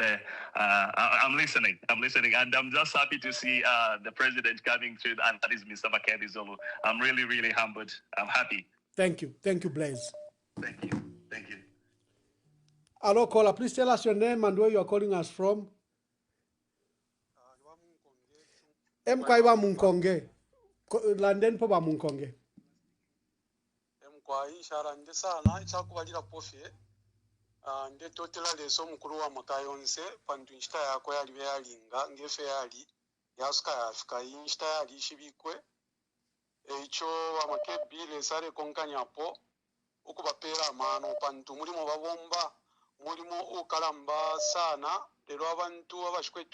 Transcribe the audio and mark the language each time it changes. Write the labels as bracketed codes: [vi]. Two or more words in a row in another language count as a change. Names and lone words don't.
[en] I'm listening. And I'm just happy to see the president coming through, and that is Mr. Makebi Zulu. I'm really, really humbled. I'm happy. Thank you. Thank you, Blaze. Thank you. Thank you. Hello, caller. Please tell us your name and where you are calling us from. [bem] Mkwaiwa Munkonge. London poba Munkonge. Mkwai sharande sana ichakubalira pofie. Nde totela leso mukuru wa makayonse pantu nshita yako yali yalinga ngefe yali yasuka yafika inshita yali shibikwe echo wa Makebi lesare konkanyapo ukubapera amano pantu mulimo babomba mulimo ukalamba sana lero abantu abashikweto